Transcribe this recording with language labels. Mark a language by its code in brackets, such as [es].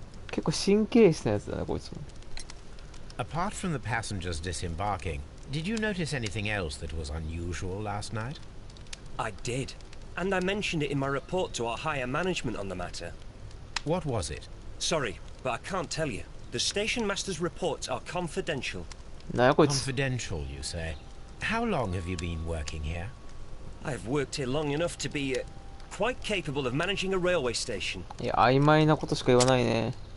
[ja] 結構神経質なやつだね、こいつも。 [en] Apart from the passengers disembarking, did you notice anything else that was unusual last night? I did. And I mentioned it in my report to our higher management on the matter. What was it? Sorry, but I can't tell you. The station master's reports are confidential. [ja] なんやこいつ。 [en] Confidential, you say. How long have you been working here? I've worked here long enough to be quite capable of managing a railway station. [ja] いや、曖昧なことしか言わないね。